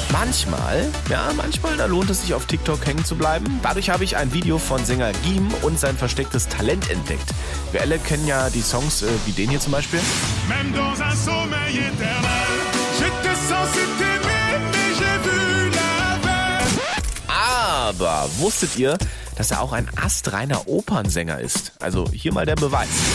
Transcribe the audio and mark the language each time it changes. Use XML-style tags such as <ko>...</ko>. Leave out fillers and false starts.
<de>Manchmal, ja, manchmal, da lohnt es sich auf TikTok hängen zu bleiben. Dadurch habe ich ein Video von Sänger Giem und sein verstecktes Talent entdeckt. Wir alle kennen ja die Songs wie den hier zum Beispiel.</de> <fr>Même dans un sommeil éternel, je te sens si t'aimer, mais j'ai vu la belle.</fr> <de>Aber wusstet ihr, dass er auch ein astreiner Opernsänger ist? Also hier mal der Beweis.</de>